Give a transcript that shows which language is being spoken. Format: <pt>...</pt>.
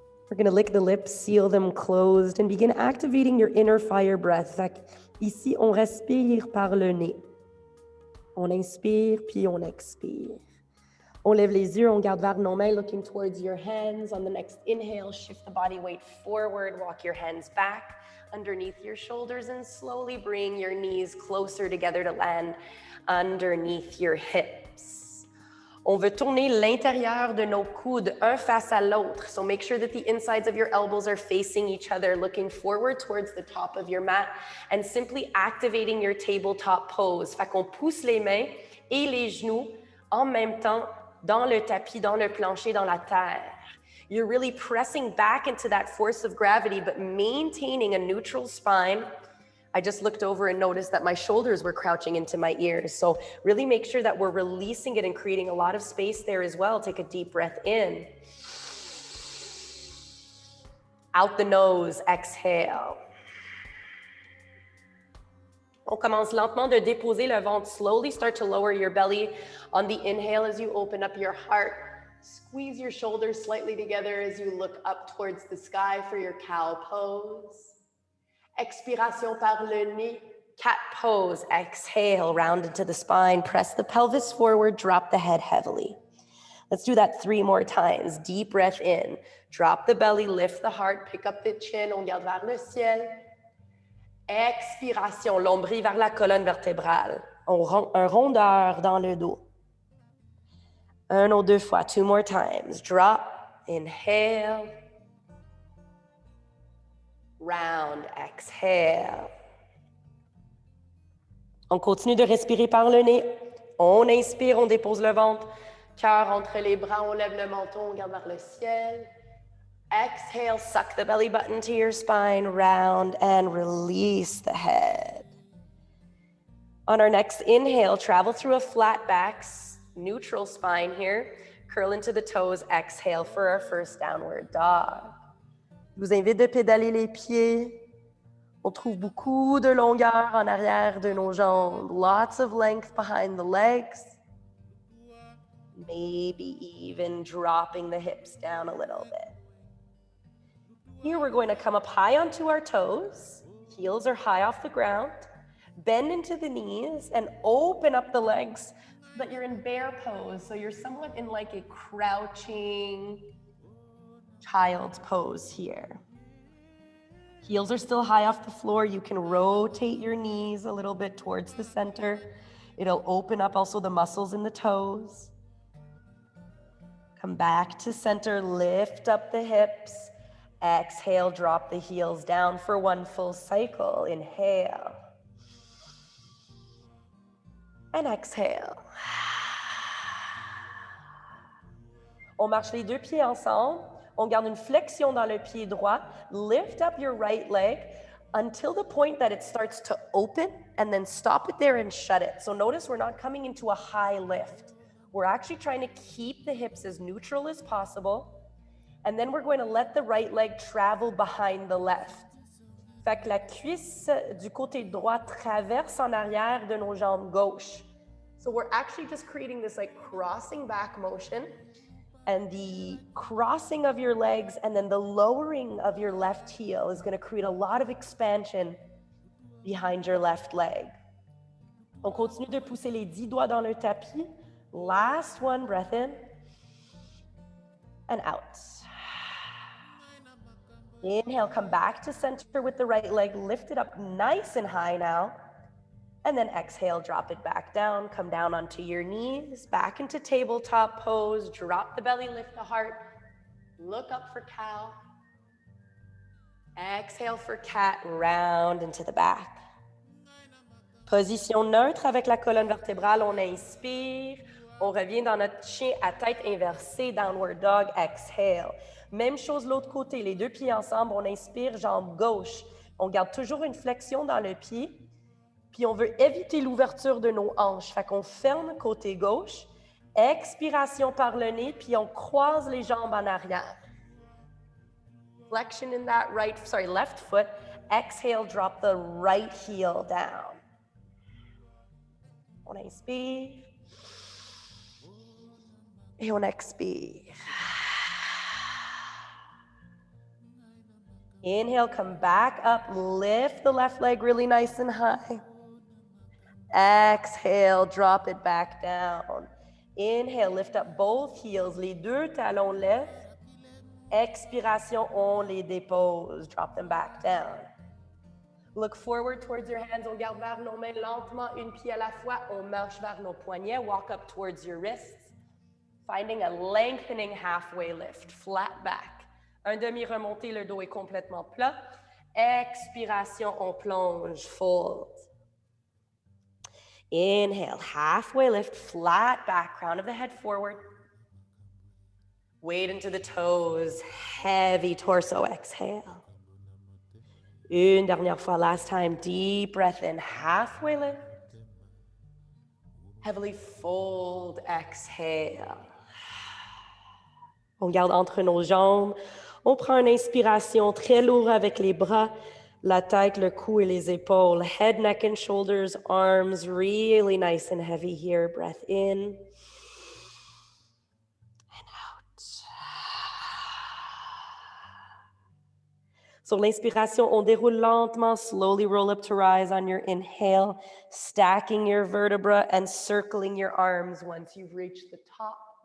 <en>We're going to lick the lips, seal them closed, and begin activating your inner fire breath.</en> <fr>Fait ici, on respire par le nez. On inspire, puis on expire. On lève les yeux, on garde vers nos mains,</fr> <en>looking towards your hands. On the next inhale, shift the body weight forward, walk your hands back underneath your shoulders, and slowly bring your knees closer together to land underneath your hips.</en> <fr>On veut tourner l'intérieur de nos coudes, un face à l'autre.</fr> <en>So make sure that the insides of your elbows are facing each other, looking forward towards the top of your mat, and simply activating your tabletop pose.</en> <fr>Fait qu'on pousse les mains et les genoux en même temps dans le tapis, dans le plancher, dans la terre.</fr> <en>You're really pressing back into that force of gravity, but maintaining a neutral spine. I just looked over and noticed that my shoulders were crouching into my ears. So really make sure that we're releasing it and creating a lot of space there as well. Take a deep breath in. Out the nose, exhale.</en> <fr>On commence lentement de déposer le ventre.</fr> <en>Slowly start to lower your belly on the inhale as you open up your heart. Squeeze your shoulders slightly together as you look up towards the sky for your cow pose.</en> <fr>Expiration par le nez.</fr> <en>Cat pose, exhale, round into the spine, press the pelvis forward, drop the head heavily. Let's do that 3 more times. Deep breath in, drop the belly, lift the heart, pick up the chin, on garde vers le ciel.</en> <fr>Expiration, l'ombril vers la colonne vertébrale. Un rondeur dans le dos. 1 ou 2 fois,</fr> <en>2 more times. Drop, inhale. Round, exhale.</en> <fr>On continue de respirer par le nez. On inspire, on dépose le ventre. Cœur entre les bras, on lève le menton, on regarde vers le ciel.</fr> <en>Exhale, suck the belly button to your spine, round, and release the head. On our next inhale, travel through a flat back, neutral spine here. Curl into the toes, exhale for our first downward dog.</en> <fr>Je vous invite de pédaler les pieds. On trouve beaucoup de longueur en arrière de nos jambes.</fr> <en>Lots of length behind the legs. Maybe even dropping the hips down a little bit. Here we're going to come up high onto our toes. Heels are high off the ground. Bend into the knees and open up the legs so that you're in bear pose. So you're somewhat in like a crouching child's pose here. Heels are still high off the floor. You can rotate your knees a little bit towards the center. It'll open up also the muscles in the toes. Come back to center, lift up the hips. Exhale, drop the heels down for 1 full cycle. Inhale. And exhale.</en> <fr>On marche les 2 pieds ensemble. On garde une flexion dans le pied droit.</fr> <en>Lift up your right leg until the point that it starts to open, and then stop it there and shut it. So notice we're not coming into a high lift. We're actually trying to keep the hips as neutral as possible. And then we're going to let the right leg travel behind the left.</en> <fr>Fait que la cuisse du côté droit traverse en arrière de nos jambes gauche.</fr> <en>So we're actually just creating this like crossing back motion. And the crossing of your legs and then the lowering of your left heel is going to create a lot of expansion behind your left leg.</en> <fr>On continue de pousser les 10 doigts dans le tapis.</fr> <en>Last one, breath in and out. Inhale, come back to center with the right leg. Lift it up nice and high now. And then exhale, drop it back down. Come down onto your knees, back into tabletop pose. Drop the belly, lift the heart. Look up for cow. Exhale for cat, round into the back.</en> <fr>Position neutre avec la colonne vertébrale. On inspire. On revient dans notre chien à tête inversée,</fr> <en>downward dog, exhale.</en> <fr>Même chose l'autre côté, les 2 pieds ensemble. On inspire, jambe gauche. On garde toujours une flexion dans le pied. Puis on veut éviter l'ouverture de nos hanches. Fait qu'on ferme côté gauche. Expiration par le nez, puis on croise les jambes en arrière.</fr> <en>Flexion in that left foot. Exhale, drop the right heel down.</en> <fr>On inspire. Et on expire.</fr> <en>Inhale, come back up. Lift the left leg really nice and high. Exhale, drop it back down. Inhale, lift up both heels.</en> <fr>Les 2 talons lèvent. Expiration, on les dépose.</fr> <en>Drop them back down. Look forward towards your hands.</en> <fr>On garde vers nos mains lentement, une pied à la fois. On marche vers nos poignets.</fr> <en>Walk up towards your wrists. Finding a lengthening halfway lift. Flat back.</en> <fr>Un demi-remonté, le dos est complètement plat. Expiration, on plonge, fold.</fr> <en>Inhale, halfway lift, flat back, crown of the head forward. Weight into the toes, heavy torso, exhale.</en> <fr>Une dernière fois,</fr> <en>last time, deep breath in, halfway lift. Heavily fold, exhale.</en> <fr>On garde entre nos jambes. On prend une inspiration très lourde avec les bras, la tête, le cou et les épaules.</fr> <en>Head, neck, and shoulders, arms, really nice and heavy here. Breath in and out.</en> <fr>Sur l'inspiration, on déroule lentement,</fr> <en>slowly roll up to rise on your inhale, stacking your vertebra and circling your arms once you've reached the top.</en>